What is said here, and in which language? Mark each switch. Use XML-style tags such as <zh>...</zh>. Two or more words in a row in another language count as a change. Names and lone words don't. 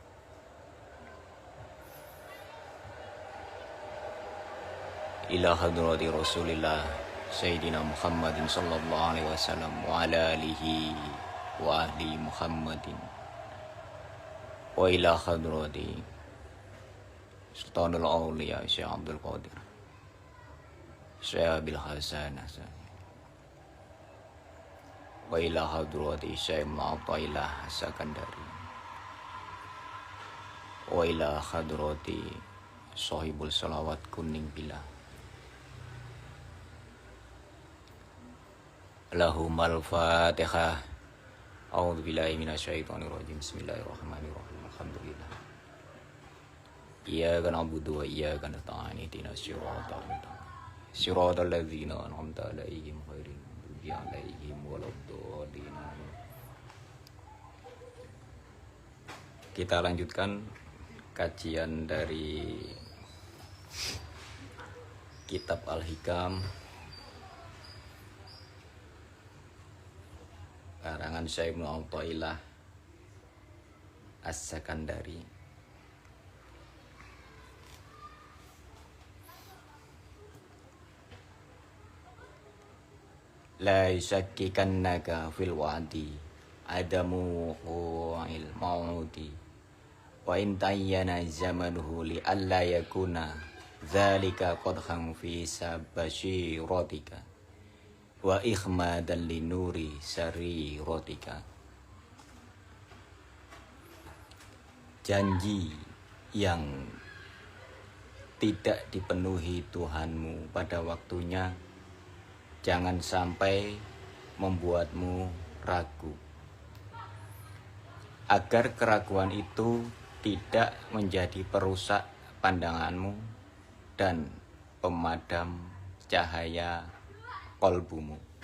<ar>إلى حضرة رسول الله سيدنا محمد صلى الله عليه وسلم وعلى آله وأهل محمد. وإلى حضرة سلطان الأولياء شيخ عبد القادر شيخ أبي الحسن وإلى حضرة شيخ معطاء الله السكندري وإلى حضرة صاحب الصلوات كونينغ بلا لهم الفاتحة. أعوذ بالله من الشيطان الرجيم بسم الله الرحمن الرحيم. Alhamdulillah. إياك نعبد وإياك نستعين. اهدنا الصراط الذين أنعمت عليهم غير المغضوب عليهم ولا الضالين.</ar> <id>Kita lanjutkan kajian dari Kitab Al-Hikam karangan Syekh Mu'atailah As-Sakandari.</id> <ar>لا يشككنك في الوعد عدم وقوع الموعود وإن تعين زمنه لئلا يكون ذلك قدحا في بصيرتك وإخمادا لنور سريرتك.</ar> <id>Janji yang tidak dipenuhi Tuhanmu pada waktunya jangan sampai membuatmu ragu, agar keraguan itu tidak menjadi perusak pandanganmu dan pemadam cahaya qalbumu.</id>